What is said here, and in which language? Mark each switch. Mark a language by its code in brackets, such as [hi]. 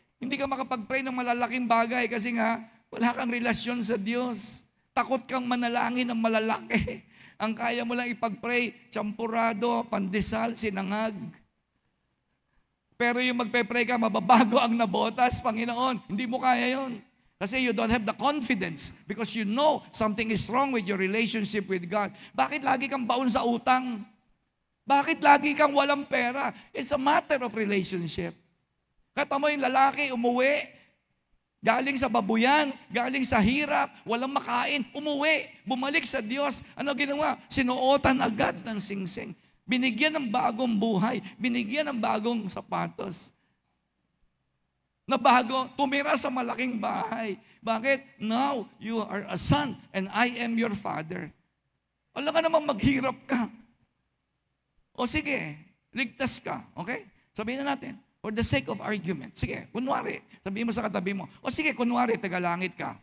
[tl] Hindi ka makapag-pray ng malalaking bagay kasi nga wala kang relasyon sa Diyos. Takot kang manalangin ng malalaki. Ang kaya mo lang ipag-pray, champurado, pandesal, sinangag. Pero yung magpe-pray ka, mababago ang nabotas, Panginoon. Hindi mo kaya yon. [en] Kasi you don't have the confidence because you know something is wrong with your relationship with God. [tl] Bakit lagi kang baon sa utang? Bakit lagi kang walang pera? [en] It's a matter of relationship. [tl] Kata mo yung lalaki umuwi, Galing sa babuyan, galing sa hirap, walang makain, umuwi, bumalik sa Diyos. Ano ginawa? Sinuotan agad ng singsing. Binigyan ng bagong buhay, binigyan ng bagong sapatos. Na bago, tumira sa malaking bahay. Bakit? [en] Now, you are a son and I am your father. [tl] Alam ka naman maghirap ka. O sige, ligtas ka. Okay? Sabihin na natin. [en] For the sake of argument. [tl] Sige, kunwari, sabihin mo sa katabi mo, o sige, kunwari, tagalangit ka.